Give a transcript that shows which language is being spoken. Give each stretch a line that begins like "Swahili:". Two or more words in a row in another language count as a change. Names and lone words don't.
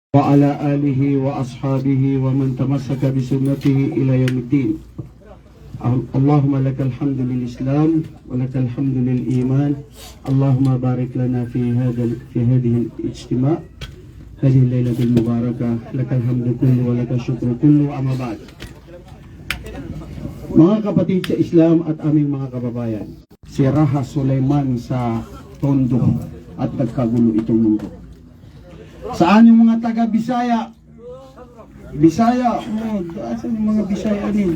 Arabic: وعلى آله وأصحابه ومن تمسك بسنته إلى يوم الدين. اللهم لك الحمد للإسلام ولك الحمد للإيمان. اللهم بارك لنا في هذه الاجتماع، هذه الليلة المباركة. لك الحمد كله ولك الشكر كله. أما بعد,
Filipino: mga kapatid sa Islam at aming mga kababayan, si Raha Sulaiman sa Tondo at nagkagulo itong mundo. Saan yung mga taga Bisaya? Bisaya, asan yung mga Bisaya din?